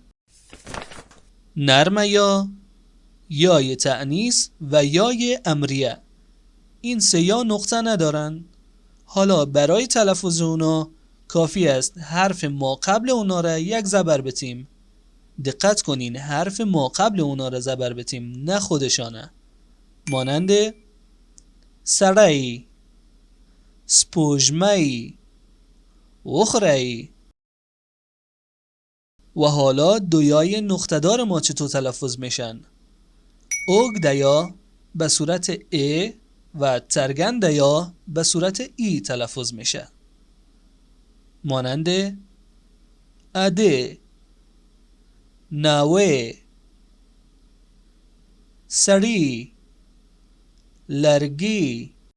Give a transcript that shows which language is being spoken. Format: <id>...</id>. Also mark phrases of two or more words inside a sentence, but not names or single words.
<fa>نرم یا، یای تأنیث و یای امریه، این 3 یا نقطه ندارن. حالا برای تلفظ اونا کافی است حرف ما قبل اونا را یک زبر بتیم. دقت کنین، حرف ما قبل اونا را زبر بتیم، نه خودشانه، مانند</fa> <ps>سړی، سپوږمۍ، وخری.</ps> <fa>و حالا 2 یای نقطه دار ما چطور تلفظ میشن؟ اوږده یا به صورت ا و څرګند یا به صورت ای تلفظ میشه، مانند</fa> <ps>اده، ناوه، سړی، لرگی.</ps>